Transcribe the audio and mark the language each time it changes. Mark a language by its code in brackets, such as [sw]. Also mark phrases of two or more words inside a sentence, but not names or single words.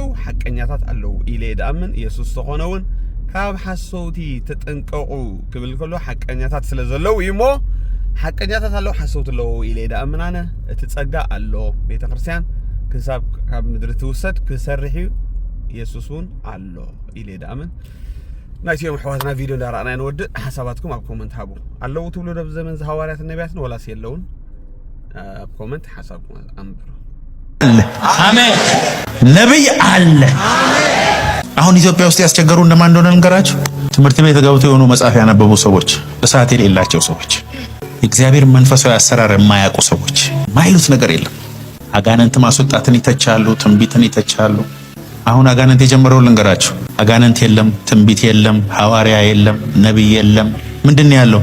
[ti] ሓቀኛታት ኣለዉ ኢለ ድኣምን ኢየሱስ ዝኾነ እውን ካብ ሓሰውቲ ተጠንቀቑ ክብል ከሎ ሓቀኛታት ስለ ዘለዉ እዩ እሞ ሓቀኛታት ኣለዉ ሓሰውቲ ኣለዉ ኢለ ድኣምን ኣነ እቲ ጸጋ ኣሎ ቤተ ክርስቲያን ክሳብ ካብ ምድሪ ትውሰድ ክሰርሕ እዩ ኢየሱስ እውን ኣሎ ኢለ ድኣምን ናይትዮም ኣሕዋትና ቪድዮ እንዳረኣና ንወድእ ሓሳባትኩም ኣብ ኮመንት ሃቡ ኣለዉ ትብሉ ዶ ብዘመን ሃዋርያት ነቢያትን ወላስ የለውን ኣብ ኮመንት ሓሳብኩም ኣንብሩ [am] አሜን ነብይ አለ አሁን ኢትዮጵያ ውስጥ ያስቸገሩ እንደማን እንደሆነ ልንገራችሁ ትምህርት ቤት ገብተው የሆኑ መጽሐፍ ያነበቡ ሰዎች እሳት የሌላቸው ሰዎች እግዚአብሔር መንፈሳዊ አሰራር የማያውቁ ሰዎች ማይሉት ነገር የለም አጋንንት ማስወጣትን ይተቻሉ ትንቢትን ይተቻሉ አሁን አጋንንት የጀመረው ልንገራችሁ። አጋንንት የለም፣ ትንቢት የለም፣ ሐዋርያ የለም፣ ነብይ የለም። ምንድነው ያለው?